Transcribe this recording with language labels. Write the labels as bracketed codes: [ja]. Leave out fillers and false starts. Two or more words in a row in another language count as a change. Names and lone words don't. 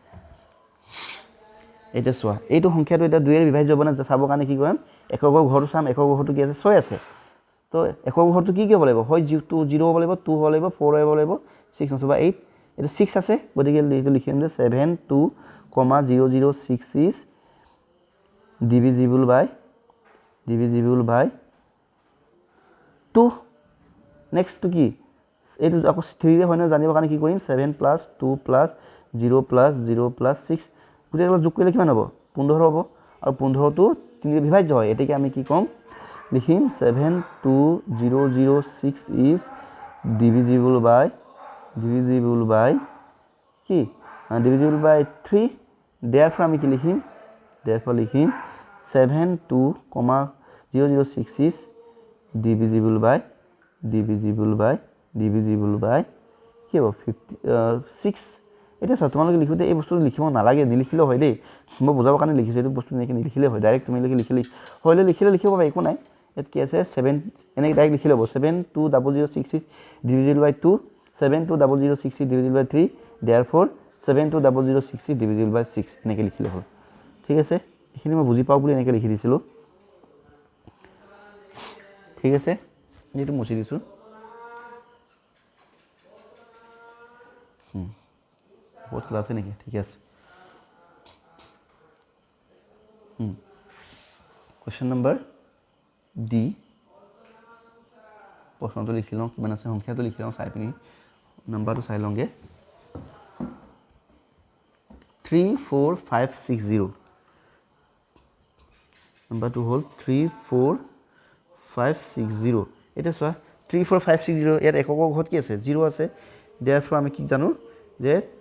[as] এটা চোৱা এইটো সংখ্যাটো এটা 2 এৰ বিভাজ্য হ'ব না চাবৰ কাৰণে কি কৰিম এককৰ ঘৰটো চাম এককৰ ঘৰটো কি আছে 6 আছে তো এককৰ ঘৰটো কি হ'ব লাগিব হয় 0 হ'ব লাগিব 2 হ'ব লাগিব 4 হ'ব লাগিব 6 নচবা 8 এটা 6 আছে গতিকে এইটো লিখিম যে [en] 72,006 is divisible by 2 next to [as] কি এইটো আকৌ 3 ৰে হয় না জানিবৰ কাৰণে কি কৰিম 7 + 2 + 0 + 0 + 6 গোটেইগুলো যোগ কৰিলে কিমান হ'ব 15 হ'ব আৰু 15টো 3 ৰে বিভাজ্য হয় এতেকে আমি কি কম লিখিম [en] 72006 is divisible by কি divisible by 3 therefore [as] আমি কি লিখিম [en] therefore লিখিম 72,006 is divisible by [as] কি হ'ব [en] 6 [as] এটা চাও তোমালোকে লিখোতে এই বস্তুটো লিখিব নালাগে নিলিখিলেও হয় দেই মই বুজাবৰ কাৰণে লিখিছো এইটো বস্তু নেকি নিলিখিলে হয় ডাইৰেক্ট তুমি লিখিলে হয়লে লিখিব পাবা একো নাই এত কি আছে 7 এনেকৈ ডাইৰেক্ট লিখি ল'ব [en] 72,006 is divisible by 2 72,006 is divisible by 3 therefore 72,006 is divisible by 6 [as] এনেকৈ লিখিলে হ'ল ঠিক আছে এইখিনি মই বুজি পাওঁ বুলি এনেকৈ লিখি দিছিলোঁ ঠিক আছে এইটো মুছি দিছোঁ বহুত ক্লাছ আছে নেকি ঠিক আছে কোৱেশ্চন নম্বৰ ডি প্ৰশ্নটো লিখি লওঁ কিমান আছে সংখ্যাটো লিখি লওঁ চাই পিনি নাম্বাৰটো চাই লওঁগে 34560 নাম্বাৰটো হ'ল 34560 এটা চোৱা 34560 ইয়াত এককৰ ঘৰত কি আছে 0 আছে therefore আমি কি জানো যে